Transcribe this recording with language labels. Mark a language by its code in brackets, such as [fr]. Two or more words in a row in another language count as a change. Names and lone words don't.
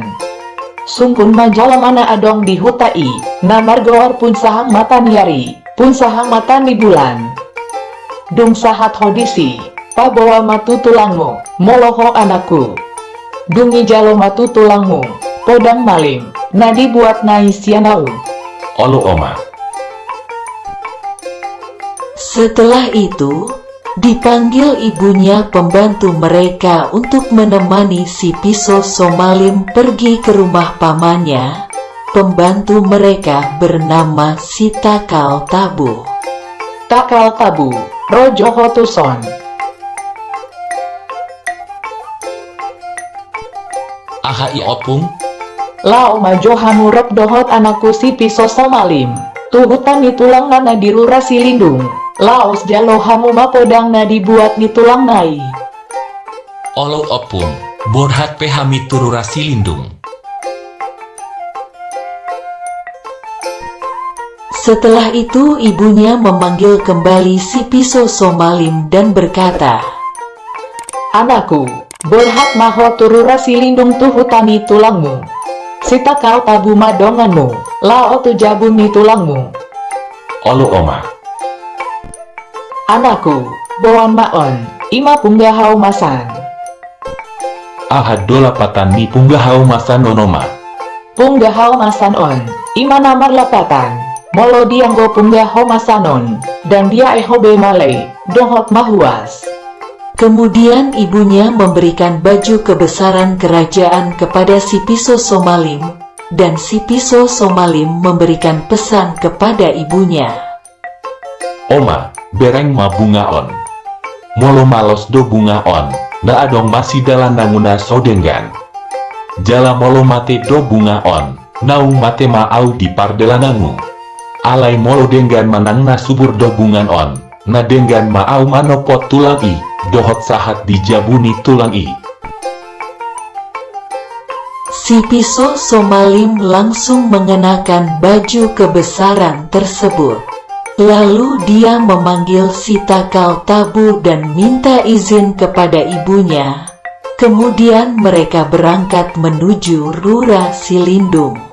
[bbc] Sungkun majalam ana adong di hutai, namar goor pun sahang mata niari, pun sahang mata ni bulan. Dung sahat hodisi, pabawa matu tulangmu, moloho anakku. Dungi jalo matu tulangmu, podang malim, na dibuat nai sianau. Olo Oma. [id] Setelah itu, dipanggil ibunya pembantu mereka untuk menemani si Piso Somalim pergi ke rumah pamannya. Pembantu mereka bernama si Takal Tabu. [bbc] Takal Tabu, Rojo Hotuson. Ahai opung, Lao majo hamurep dohot anakku si Piso Somalim. Tuhutan ni tulang nana dirura silindung. Laos jalo hamu mapodang na dibuat ni tulang nai. olo opung, borhat pehami turura silindung. [id] Setelah itu ibunya memanggil kembali si Piso Somalim dan berkata, [bbc] Anakku, borhat maho turura silindung tuhutani tulangmu. Sita kau tabu madonganmu, lao tu jabun ni tulangmu. Olo Oma. Anakku, boan maon, ima punggahau masan. Ahad dola patani punggahau masa nonoma. Punggahau masan on, ima namar lapatan. Molo dianggo punggahau masanon, dan dia ehobe malay, dohot mahuas. [id] Kemudian ibunya memberikan baju kebesaran kerajaan kepada si Piso Somalim, dan si Piso Somalim memberikan pesan kepada ibunya. [bbc] Oma, bereng ma bunga on. Molo malos do bunga on, na adong masih dalam nanguna sodenggan. Jala molo mate do bunga on, naung mate ma au di pardelanangu. Alai molo denggan manang na subur do bungan on, na denggan ma au manopot tulang i, dohot sahat dijabuni tulang i. [id] Si Piso Somalim langsung mengenakan baju kebesaran tersebut. Lalu dia memanggil si Takal Tabu dan minta izin kepada ibunya. Kemudian mereka berangkat menuju Rura Silindung.